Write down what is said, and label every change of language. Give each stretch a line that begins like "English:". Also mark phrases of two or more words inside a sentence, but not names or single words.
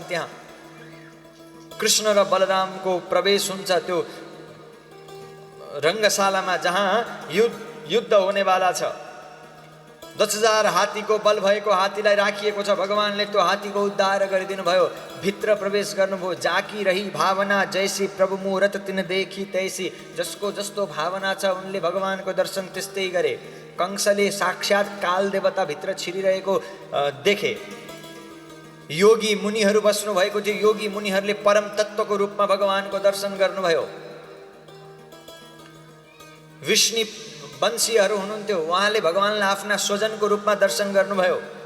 Nepali: त्यहाँ कृष्ण र बलरामको प्रवेश हुन्छ त्यो रङ्गशालामा जहाँ युद्ध हुनेवाला छ। 10,000 हात्तीको बल भएको हात्तीलाई राखिएको छ। भगवानले त्यो हात्तीको उद्धार गरिदिनु भयो। भित्र प्रवेश गर्नुभयो।
Awadhi: जाकी रही भावना जैसी प्रभु मुहूर्त तिन देखी तैसी।
Nepali: जसको जस्तो भावना छ उनले भगवानको दर्शन त्यस्तै गरे। कंसले साक्षात् काल देवता भित्र छिरिरहेको देखे। योगी मुनिहरू बस्नु भएको थियो। योगी मुनिहरूले परम तत्त्वको रूपमा भगवानको दर्शन गर्नुभयो। विष्णु वंशीहरू हुनुहुन्थ्यो, उहाँले भगवानलाई आफ्ना स्वजनको रूपमा दर्शन गर्नुभयो।